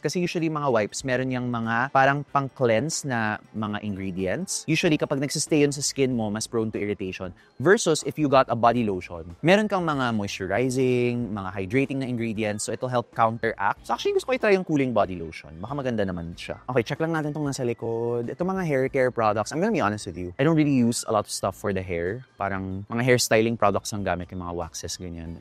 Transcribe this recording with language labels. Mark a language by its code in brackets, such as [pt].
[tl] Kasi usually mga wipes, meron yung mga parang pang-cleanse na mga ingredients. Usually kapag nagsistay yun sa skin mo, mas prone to irritation. [en] Versus if you got a body lotion, [tl] meron kang mga moisturizing, mga hydrating na ingredients, so it'll help counteract. So actually gusto ko i-try yung cooling body lotion. Baka maganda naman siya. Okay, check lang natin tong nasa likod. Ito mga hair care products. [en] I'm gonna be honest with you. I don't really use a lot of stuff for the hair. [tl] Parang mga hair styling products ang gamit, yung mga waxes, ganyan.